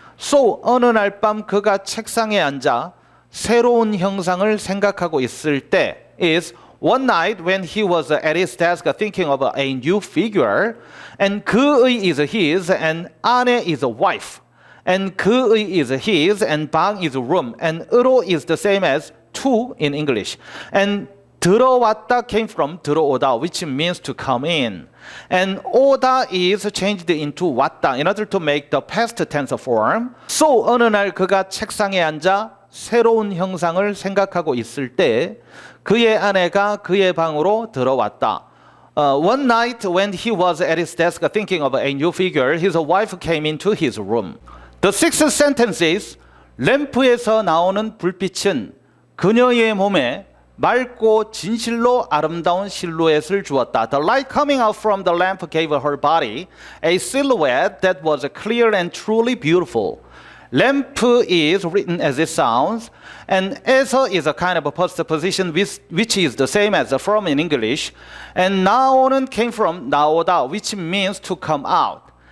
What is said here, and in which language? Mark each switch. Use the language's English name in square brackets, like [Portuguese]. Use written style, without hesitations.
[English] So [Korean] 어느 날 밤 그가 책상에 앉아 새로운 형상을 생각하고 있을 때 [English] is one night when he was at his desk thinking of a new figure, and 그의 is his, and 아내 is a wife, and 그의 is his, and 방 is room, and 으로 is the same as to in English. And 들어왔다 came from 들어오다, which means to come in. And 오다 is changed into 왔다 in order to make the past tense form. [Korean] So 어느 날 그가 책상에 앉아 새로운 형상을 생각하고 있을 때 그의 아내가 그의 방으로 들어왔다. [English] One night when he was at his desk thinking of a new figure, his wife came into his room. The sixth sentence is [Korean] 램프에서 나오는 불빛은 그녀의 몸에 맑고 진실로 아름다운 실루엣을 주었다. [English] The light coming out from the lamp gave her body a silhouette that was clear and truly beautiful. Lamp is written as it sounds, and 에서 is a kind of a postposition which is the same as from in English. And 나오는 came from 나오다, which means to come out.